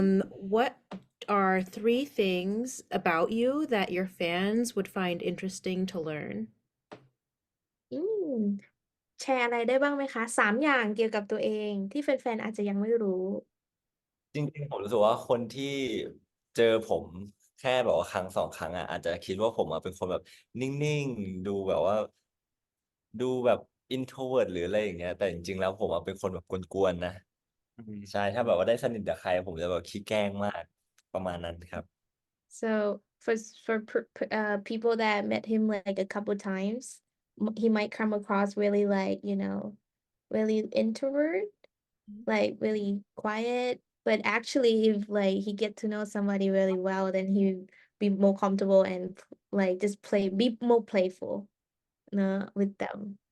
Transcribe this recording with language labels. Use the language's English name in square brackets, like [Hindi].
[English] What are 3 things about you that your fans would find interesting to learn? [Thai] อืมแชร์อะไรได้บ้างไหมคะ3 อย่างเกี่ยวกับตัวเองที่แฟนๆอาจจะยังไม่รู้ จริงๆผมรู้สึกว่าคนที่เจอผมแค่แบบว่าครั้ง2 ครั้งอ่ะอาจจะคิดว่าผมอ่ะเป็นคนแบบนิ่งๆดูแบบ introvert หรืออะไรอย่างเงี้ยแต่จริงๆแล้วผมอ่ะเป็นคนแบบกวนๆนะ อืม ใช่ถ้าแบบว่าได้สนิทกับใครผมจะแบบขี้แกล้งมากประมาณนั้นครับ [English] So for people that met him like a couple times, he might come across really like, really introvert, like really quiet. But actually, if like he get to know somebody really well, then he be more comfortable and like just be more playful, with them.